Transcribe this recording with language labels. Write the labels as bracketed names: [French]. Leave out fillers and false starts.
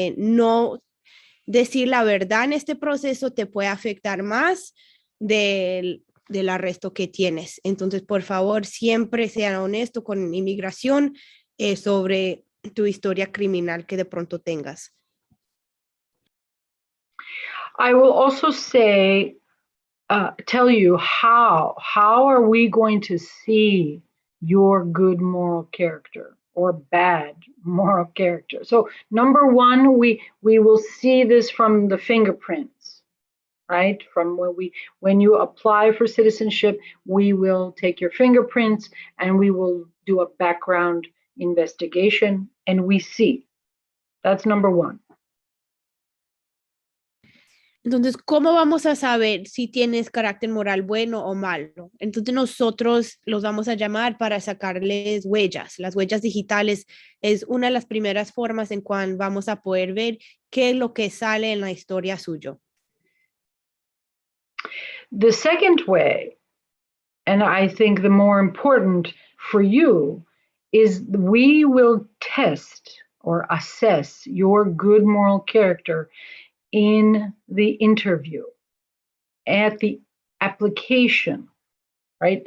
[Spanish] No decir la verdad en este proceso te puede afectar más del arresto que tienes. Entonces, por favor, siempre sean honestos con inmigración sobre tu historia criminal que de pronto tengas. [English] I will also say, tell you how are we going to see your good moral character or bad moral character? So number one, we will see this from the fingerprints, right? From when you apply for citizenship, we will take your fingerprints and we will do a background investigation and we see. That's number one. [Spanish] Entonces, ¿cómo vamos a saber si tienes carácter moral bueno o malo? Entonces, nosotros los vamos a llamar para sacarles huellas. Las huellas digitales es una de las primeras formas en cual vamos a poder ver qué es lo que sale en la historia suyo. [English] The second way, and I think the more important for you, is we will test or assess your good moral character in the interview, at the application, right?